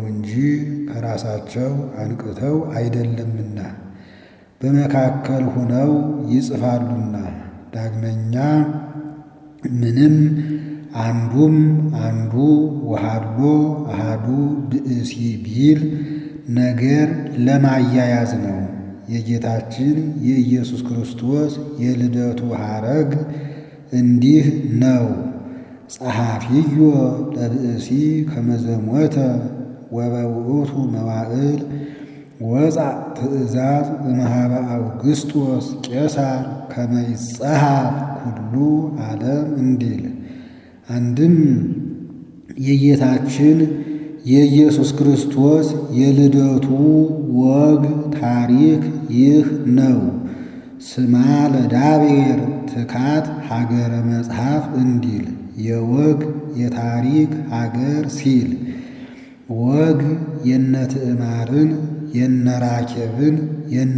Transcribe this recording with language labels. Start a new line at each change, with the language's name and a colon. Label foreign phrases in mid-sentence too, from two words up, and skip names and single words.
Amharic: እንጂ ከራሳቸው አንቅተው አይደለምና በመካከል ሁነው ይጽፋሉና። ዳግመኛ ምንም አንዱም አንዱ
Geez: ወሃሎ አሃዱ ብእሲ
Amharic: ቢል ነገር ለማያያዝ ነው። የጌታችን የኢየሱስ ክርስቶስ የልደቱ ሐረግ እንዲህ ነው።
Geez: ጸሐፊዮ ለብእሲ ከመዘሞተ ወበውእቱ መዋዕል ወፃእ ትእዛዝ እምኀበ አውግስጦስ ቄሳር ከመ ይጸሐፍ ኩሉ ዓለም
Amharic: እንዲል። አንድም የጌታችን የኢየሱስ ክርስቶስ የልደቱ ወግ ታሪክ ይህ ነው።
Geez: ስማ ለዳቤር ትካት ሀገረ መጽሐፍ
Amharic: እንዲል የወግ የታሪክ ሀገር ሲል ወግ የነ ትዕማርን የነ ራኬብን የነ